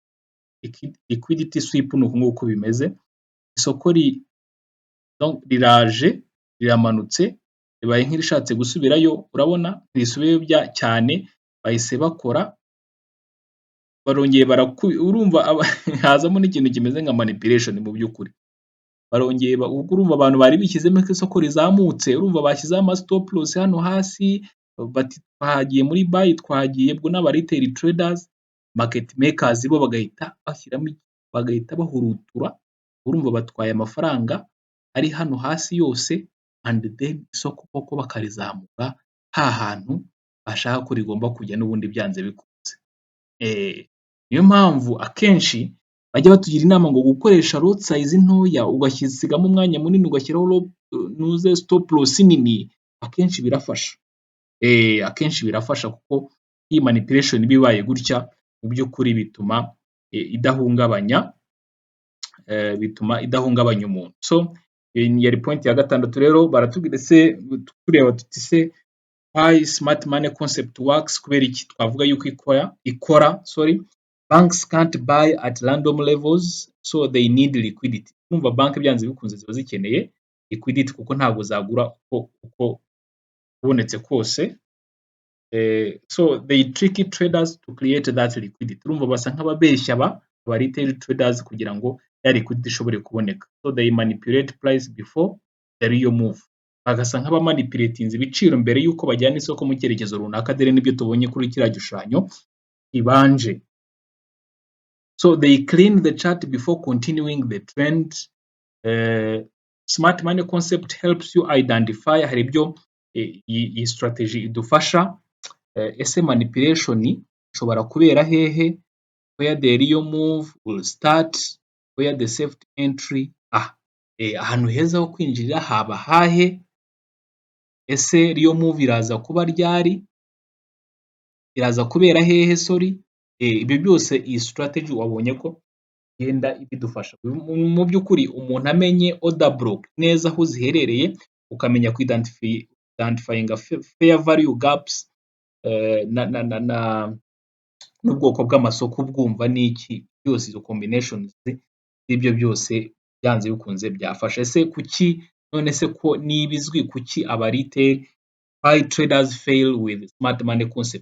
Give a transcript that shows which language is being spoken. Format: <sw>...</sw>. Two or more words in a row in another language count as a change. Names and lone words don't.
<rw>ni uku nguku bimeze, isoko riraje riramanutse ribaye nk'irishatse gusubirayo, urabona ntirisubiyeyo cyane, bahise bakora barongeye urumva hazamo n'ikintu kimeze nka manipulation mu by'ukuri, barongeye urumva abantu bari bishyizemo ko isoko rizamutse, urumva bashyizeho ama</rw> <en>stop loss</en> <rw>hano hasi, bati twagiye muri buy, twagiye ubwo n'aba</rw> <en>retail traders, market makers</en> <rw>bo bagahita bashyiramo, bagahita bahurutura, urumva batwaye amafaranga ari hano hasi yose,</rw> <en>and then</en> <rw>isoko koko bakarizamura hantu bashaka ko rigomba kujya n'ubundi byanze bikunze. Niyo mpamvu akenshi bajya batugira inama ngo gukoresha</rw> <en>lot size</en> <rw>ntoya, ugasigamo umwanya munini, ugashyiraho</rw> <en>stop loss</en> <rw>nini, akenshi birafasha. Akenshi birafasha kuko iyi manipulation iba ibaye gutya, mu by'ukuri bituma idahungabanya umuntu. So yari point ya gatandatu rero, baratubwira se tureba tuti se</rw> <en>why smart money concept works,</en> <rw>kubera iki twavuga yuko ikora.</rw> <en>Banks can't buy at random levels, so they need liquidity.</en> <rw>Kumva banki byanze bikunze ziba zikeneye liquidity kuko ntabwo zagura uko ubonetse kose.</rw> <en>So they trick traders to create that liquidity.</en> <rw>Urumva basa nk'ababeshya aba</rw> <en>retail traders</en> <rw>kugira ngo ya liquidity ishobore kuboneka.</rw> <en>So they manipulate price before the real move.</en> <rw>Bagasa nk'abamanipulatinze ibiciro mbere y'uko bajyana isoko mu cyerekezo runaka, dore n'ibyo tubonye kuri kiriya gishushanyo ibanje.</rw> <en>So they clean the chart before continuing the trend. Smart money concept helps you identify,</en> <rw>hari ibyo iyi strategy idufasha, ese manipulation ishobora kubera hehe,</rw> <en>where the real move will start, where the safety entry,</en> <rw>ahantu heza ho kwinjirira haba hahe, ese</rw> <en>real move</en> <rw>iraza kuba ryari, iraza kubera hehe, ibyo byose iyi strategy wabonye ko igenda ibidufasha. Mu by'ukuri umuntu amenye</rw> <en>order block</en> <rw>neza aho ziherereye, ukamenya ku</rw> <en>identifying fair value gaps,</en> <rw>n'ubwoko bw'amasoko bwumva n'iki, byose izo combinations z'ibyo byose byanze bikunze byafasha. Ese kuki none se ko nibizwi, kuki aba</rw> <en>retail traders fail with smart money concept?</en>